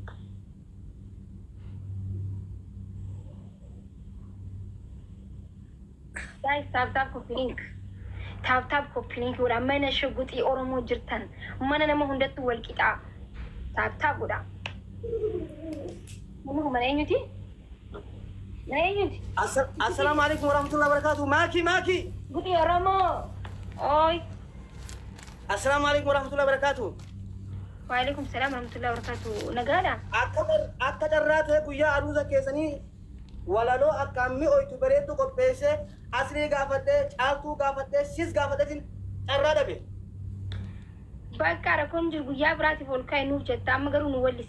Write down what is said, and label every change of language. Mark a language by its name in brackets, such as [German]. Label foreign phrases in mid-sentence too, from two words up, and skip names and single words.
[Oromo] Guys, [English] tap copy link [Oromo] godha mana shuguxii Oromoo jirtan mana nama hundattu wal qixaa tap godha. Mana eenyuti? Mana eenyuti? [Arabic] السلام عليكم ورحمة الله وبركاته. [Oromo] Maki. Guxii Oromoo. Oi. [Arabic] السلام عليكم ورحمة الله وبركاته. وعليكم السلام ورحمة الله وبركاته. [Oromo] Nagaadha? Akka darraate guyyaa aruusa keessanii walaloo akkamii oytu bareedu qopheessee asrii gaafadhee caaltuu gaafadhee sis gaafadheetiin carraa dhabe. Bakka rakkoon jiru guyyaa biraatiif ol kaa'e nuuf jetta amma garuu nu wallisi.